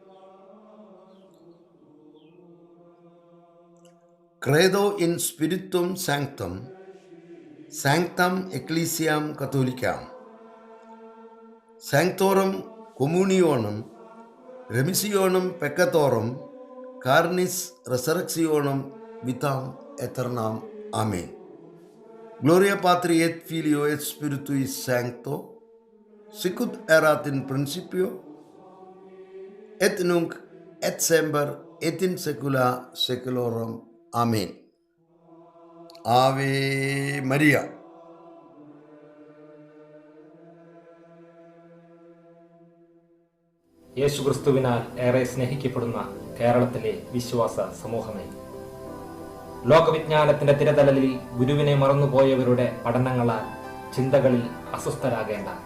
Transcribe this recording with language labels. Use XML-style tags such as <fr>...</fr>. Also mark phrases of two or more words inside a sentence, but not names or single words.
<la>Credo in Spiritum Sanctum, sanctam Ecclesiam catholicam, sanctorum communionem, remissionem peccatorum, carnis resurrectionem, vitam aeternam. ആമേൻ. Gloria Patri et Filio et Spiritui Sancto, sicut erat in principio, et nunc et semper et in saecula saeculorum. Amen. Ave Maria.</la> <ml>യേശുക്രിസ്തുവിനാൽ ഏറെ സ്നേഹിക്കപ്പെടുന്ന കേരളത്തിലെ വിശ്വാസ സമൂഹമേ, ലോകവിജ്ഞാനത്തിന്റെ തിരതലലിൽ ഗുരുവിനെ മറന്നുപോയവരുടെ പഠനങ്ങളാൽ ചിന്തകളിൽ അസ്വസ്ഥരാകേണ്ട.</ml>